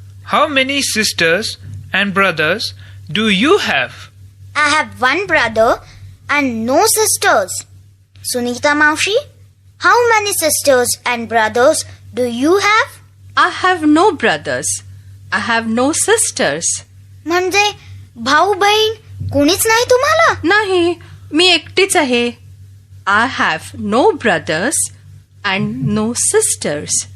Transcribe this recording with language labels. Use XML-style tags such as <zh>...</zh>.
<en>How many sisters and brothers do you have? I have one brother and no sisters. Sunita Maushi, how many sisters and brothers do you have? I have no brothers. I have no sisters.</en> <mr>म्हणजे भाऊ बहीण कोणीच नाही तुम्हाला? नाही, मी एकटीच आहे.</mr> <en>I have no brothers and no sisters.</en>